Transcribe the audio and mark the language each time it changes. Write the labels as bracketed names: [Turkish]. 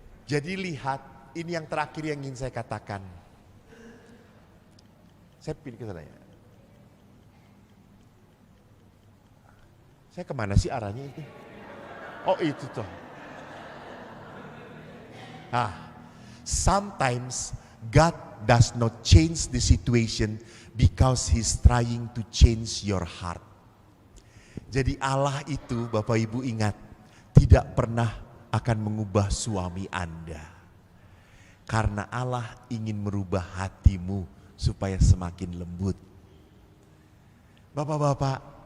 [Indonesian] Jadi lihat, ini yang terakhir yang ingin saya katakan. Saya pilih ke sana ya. Saya kemana sih arahnya itu? Oh itu toh. [English] Sometimes God does not change the situation because He's trying to change your heart. [Indonesian] Jadi Allah itu, Bapak Ibu ingat, tidak pernah akan mengubah suami Anda. Karena Allah ingin merubah hatimu supaya semakin lembut. Bapak-bapak,